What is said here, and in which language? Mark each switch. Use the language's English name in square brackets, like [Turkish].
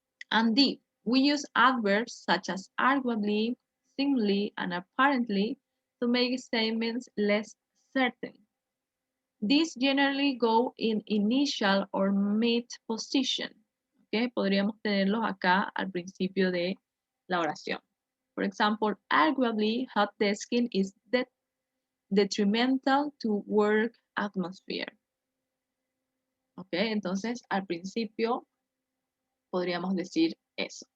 [English] And D, we use adverbs such as arguably, seemingly, and apparently to make statements less certain. These generally go in initial or mid position. [Spanish] ¿Okay? Podríamos tenerlos acá al principio de la oración. [English] For example, arguably, hot desking is detrimental to work atmosphere. [Spanish] ¿Ok? Entonces, al principio podríamos decir eso.